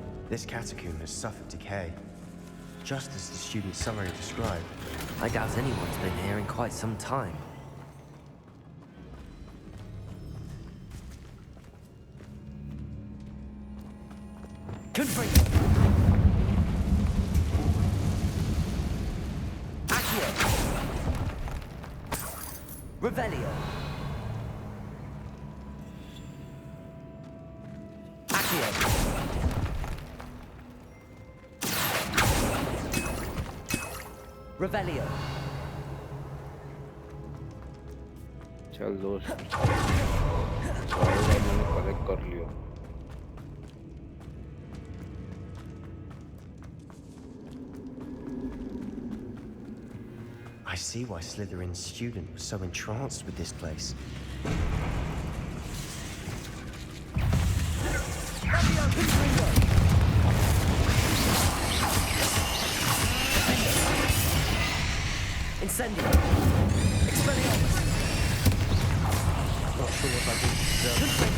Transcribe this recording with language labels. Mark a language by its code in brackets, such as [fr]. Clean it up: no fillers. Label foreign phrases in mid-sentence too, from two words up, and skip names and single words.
[en] This catacomb has suffered decay, just as the student summary described. I doubt anyone's been here in quite some time. Confringo! Accio! Revelio! Accio! Revelio! [hi] चल दोस्त सारे मैंने कलेक्ट कर लिया. [en] I see why Slytherin's student was so entranced with this place. Incendio! Expelliarmus! Not sure what I do to deserve it.